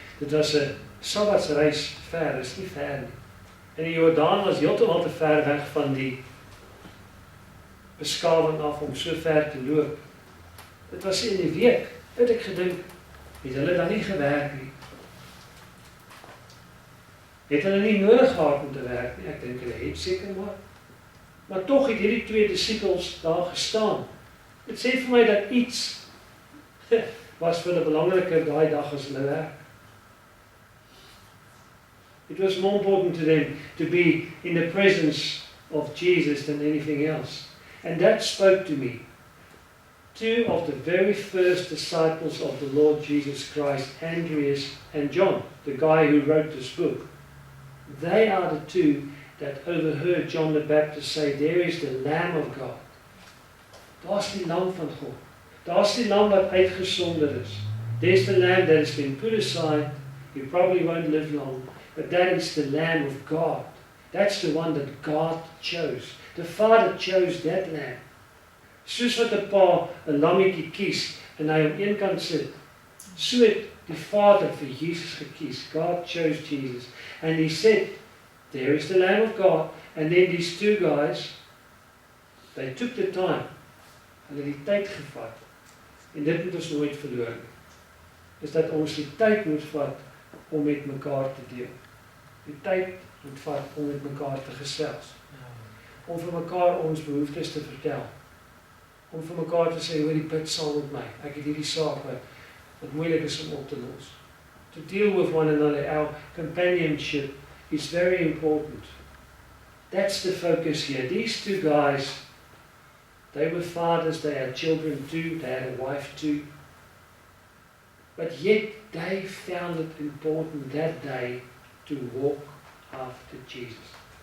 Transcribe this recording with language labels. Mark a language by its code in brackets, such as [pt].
[af] Dit was 'n Sabbatsreis ver, is nie ver nie. En die Jordaan was heeltemal te ver weg van die beskawing af om so ver te loop. Dit was in die week, het ek gedink, het hulle dan nie gewerk nie. Het hulle nie nodig gehad om te werk nie, ek dink hulle het seker maar. Maar tog het hierdie 2 disippels daar gestaan. Dit sê vir my dat iets was vir hulle belangriker daai dag as hulle werk. [en] It was more important to them to be in the presence of Jesus than anything else. And that spoke to me. 2 of the very first disciples of the Lord Jesus Christ, Andreas and John, the guy who wrote this book, they are the 2 that overheard John the Baptist say, there is the Lamb of God. [af] Daar's die Lam van God. Daar's die Lam wat uitgesonder is. [en] There's the Lamb that has been put aside. You probably won't live long. But that is the Lamb of God. That's the one that God chose. The Father chose that Lamb. [af] Soos wat 'n pa 'n lammetjie kies en hy op een kant sit, so het die Vader vir Jesus gekies. [en] God chose Jesus. And he said, there is the Lamb of God. And then these 2 guys, they took the time. [af] Hulle het die tyd gevat. En dit moet ons nooit verloor nie. Is dat ons die tyd moet vat om met mekaar te deel. Die tyd moet vat om met mekaar te gesels. Om vir mekaar ons behoeftes te vertel. Om vir mekaar te sê, hoor, die bid saam met my. Ek het hierdie saak wat moeilik is om op te los. [en] To deal with one another, our companionship is very important. That's the focus here. These 2 guys, they were fathers, they had children too, they had a wife too. But yet they found it important that day to walk after Jesus.